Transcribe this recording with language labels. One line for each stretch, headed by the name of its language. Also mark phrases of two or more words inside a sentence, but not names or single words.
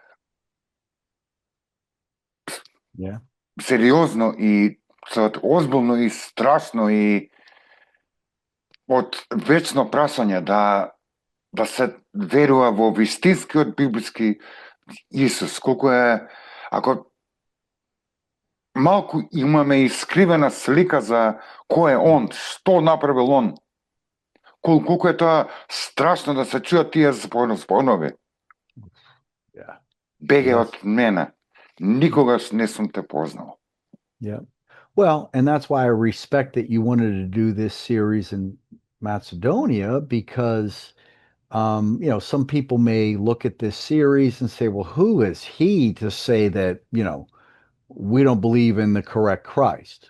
Macedonian: сериозно и озбилно и страшно и од вечно прашање да се верува во вистинскиот библиски Исус, колку е, ако малку имаме искривена слика за кој е он, што направил он, колку е тоа страшно да се чујат тие зборови. Беге од мене, никогаш не сум те познал.
English: Yeah. Well, and that's why I respect that you wanted to do this series in Macedonia, because some people may look at this series and say, well, who is he to say that, we don't believe in the correct Christ?